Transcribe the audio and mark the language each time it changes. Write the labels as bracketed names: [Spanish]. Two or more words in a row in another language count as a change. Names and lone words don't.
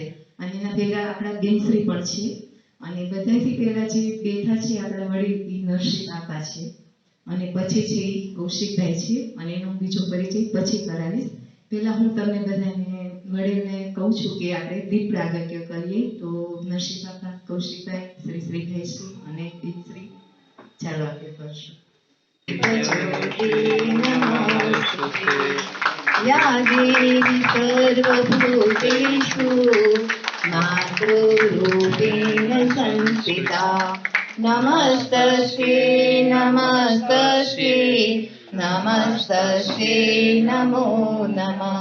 [Gujarati] અને એના ભેગા આપણા બેનશ્રી પણ છે અને બધાથી પહેલા જે બેઠા છે આપણા વડીલ એ નરસિંહ બાપા છે અને પછી છે એ કૌશિકભાઈ છે અને એનો બીજો પરિચય પછી કરાવીશ. પહેલા હું તમને બધાને વડીલને કહું છું કે આપણે દીપ પ્રાગટ્ય કરીએ. તો નરસિંહ બાપા, કૌશિકભાઈ, શ્રીભાઈ છે અને દીપશ્રી, ચાલો આપણે કરશું. [Sanskrit] या देवी सर्वभूतेषु मातृरूपेण संस्थिता नमस्तस्यै नमस्तस्यै नमस्तस्यै नमो नमः.